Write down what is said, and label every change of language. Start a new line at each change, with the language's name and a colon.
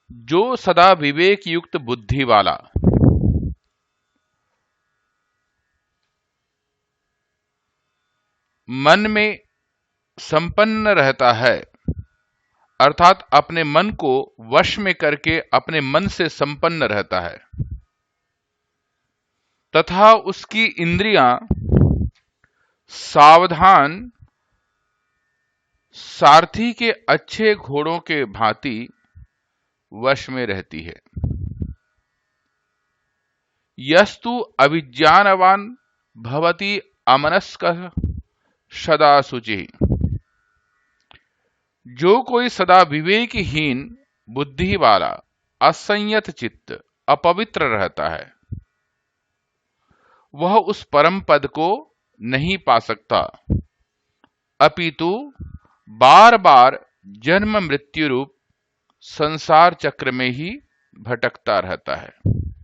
Hindi: जो सदा विवेक युक्त बुद्धि वाला मन में संपन्न रहता है, अर्थात अपने मन को वश में करके अपने मन से संपन्न रहता है, तथा उसकी इंद्रियां सावधान सारथी के अच्छे घोड़ों के भांति वश में रहती है।
Sanskrit: यस्तु अविज्ञानवान भवति अमनस्कः सदा शुचिः।
Hindi: जो कोई सदा विवेकहीन बुद्धि वाला असंयत चित्त अपवित्र रहता है, वह उस परम पद को नहीं पा सकता, अपितु बार बार जन्म मृत्यु रूप संसार चक्र में ही भटकता रहता है।